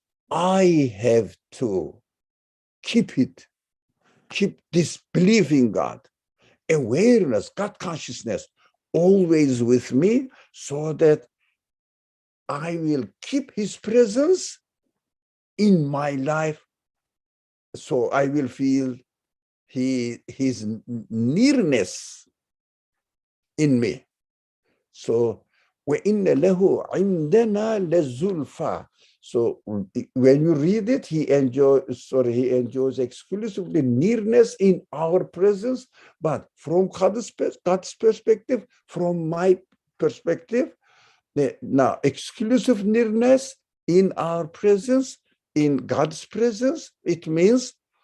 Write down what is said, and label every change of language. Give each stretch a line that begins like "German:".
English: I have to keep this belief in God, awareness, God consciousness, always with me, so that I will keep his presence in my life. So I will feel his nearness in me.
Arabic: So وَإِنَّ لَهُ عِنْدَنَا لَزُلْفَى.
English: So when you read it, he enjoys exclusively nearness in our presence, but from God's perspective, from my perspective, now exclusive nearness in our presence, in God's presence, it means